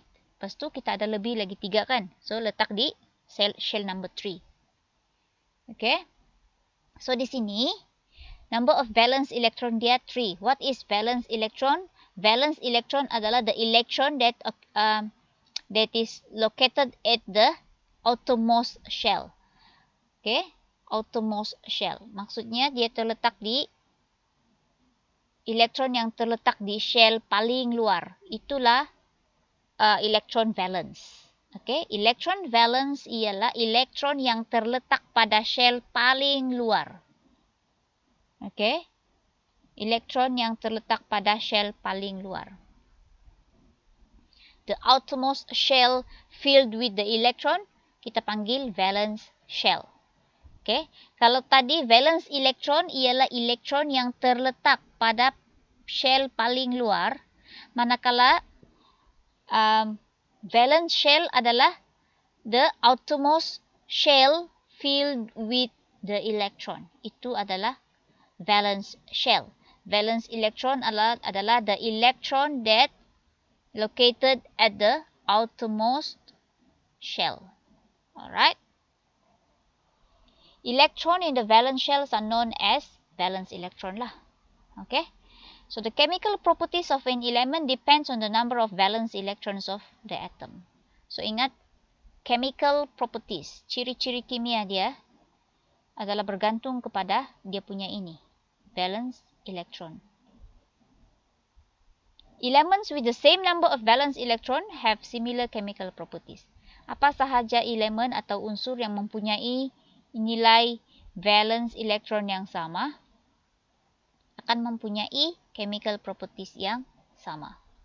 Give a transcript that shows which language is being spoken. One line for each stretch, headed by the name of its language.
Malay: Lepas tu kita ada lebih lagi 3 kan? So letak di shell number 3. Okay? So di sini number of valence electron dia 3.
English: What is valence electron? Valence electron adalah the electron that is located at the outermost shell. Okay? Outermost shell.
Malay: Maksudnya dia terletak di elektron yang terletak di shell paling luar. Itulah electron valence. Okay? Electron valence ialah elektron yang terletak pada shell paling luar. Okay, elektron yang terletak pada shell paling luar.
English: The outermost shell filled with the electron,
Malay: kita panggil
English: valence shell.
Malay: Okay, kalau tadi valence electron ialah elektron yang terletak pada shell paling luar, manakala valence shell adalah
English: the outermost shell filled with the electron.
Malay: Itu adalah valence shell.
English: Valence electron adalah the electron that located at the outermost shell. Alright. Electron in the valence shells are known as valence electron lah. Okay. So the chemical properties of an element depends on the number of valence electrons of the atom.
Malay: So ingat, chemical properties, ciri-ciri kimia dia adalah bergantung kepada dia punya ini, valence electron.
English: Elements with the same number of valence electron have similar chemical properties.
Malay: Apa sahaja elemen atau unsur yang mempunyai nilai valence electron yang sama akan mempunyai chemical properties yang sama.